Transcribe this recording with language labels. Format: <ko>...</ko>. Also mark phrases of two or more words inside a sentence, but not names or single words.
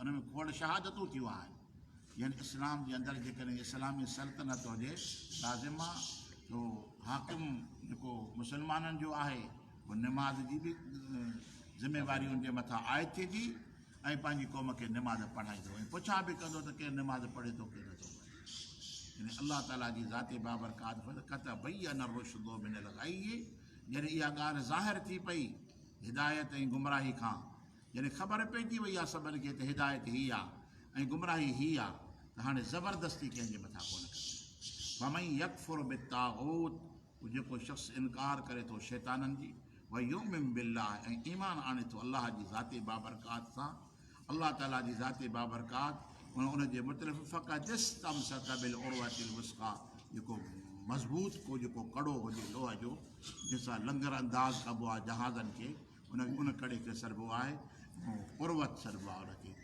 <sd>उन में खोड़ शहादतूं थियूं आहिनि। यानी इस्लाम जे अंदरि जेकॾहिं इस्लामी सल्तनत हुजे, लाज़िम आहे तो हाकिम जेको मुस्लमाननि जो आहे, उहो निमाज़ जी बि ज़िमेवारी उनजे मथां आयत थिए थी, ऐं पंहिंजी क़ौम खे निमाज़ पढ़ाईंदो, ऐं पुछा बि कंदो त केरु निमाज़ पढ़े थो केरु नथो पढ़े। यानी अल्लाह ताला जी ज़ाती बाबरकात</sd> <ar>قد تبين الرشد من الغي,</ar> <sd>जॾहिं इहा ॻाल्हि ज़ाहिर थी पई हिदायत ऐं गुमराही खां, जॾहिं ख़बर पइजी वई आहे सभिनी खे त हिदायत हीअ आहे ऐं गुमराही हीअ आहे, त हाणे ज़बरदस्ती कंहिंजे मथां कोन करिणी।</sd> <ar>فمن يكفر بالطاغوت,</ar> <sd>जेको शख़्स इनकार करे थो शैताननि जी,</sd> <ar>ويؤمن بالله,</ar> <sd>ऐं ईमान आणे थो अल्लाह जी ज़ाती बाबरकात सां, अल्लाह ताला जी ज़ाती बाबरकात उनजे मुतलिक़,</sd> <ar>فقد استمسك بالعروة الوثقى,</ar> <sd>जेको मज़बूत को जेको कड़ो हुजे लोह जो, जंहिंसां लंगर अंदाज़ कबो आहे जहाज़नि खे, उन कड़े खे सॾिबो आहे उर्वत सॾिबो आहे उनखे।</sd>